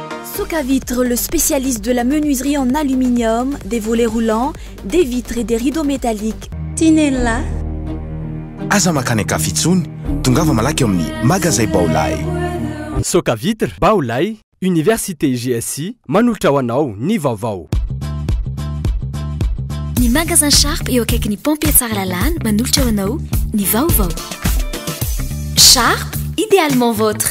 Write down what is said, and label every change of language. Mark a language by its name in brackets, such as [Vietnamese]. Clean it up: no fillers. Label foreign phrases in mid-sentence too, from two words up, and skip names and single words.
[French] Socavitre, le spécialiste de la menuiserie en aluminium, des volets roulants, des vitres et des rideaux métalliques. Tinella. [Malagasy] Aza makany akafitsony, tongava malaky amin'ny magasin Baolay. Socavitre, Baolay, Université GSI, manolotra ho anao ny vaovao. Ny magasin Sharp eo akaiky ny pompier Tsaralalàna manolotra ho anao ny vaovao. [French] Sharp, idéalement vôtre.